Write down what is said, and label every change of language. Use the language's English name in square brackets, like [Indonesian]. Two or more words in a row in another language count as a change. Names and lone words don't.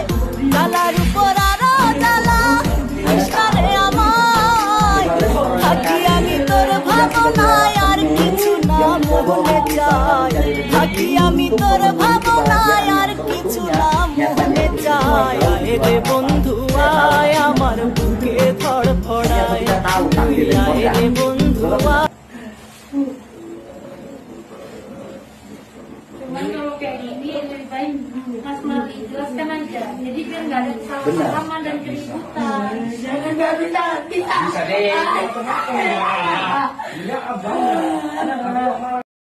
[Bangla] জ্বালার উপর আরো জ্বালা কৃষ্ণারে আমায়, থাকি আমি তোর ভাবনায় আর কিছু না মনে চাই, থাকি আমি তোর ভাবনায় আর কিছু না মনে চাই। আয় রে বন্ধু আয় আমার বুকে ধড়ফড়ায়, তুই আয় রে বন্ধু আয়। [Indonesian] Cuman kalau kayak gini lebih baik Mas Mali jelaskan aja. Jadi biar nggak ada kesalahpahaman dan keributan. Jangan nggak bisa.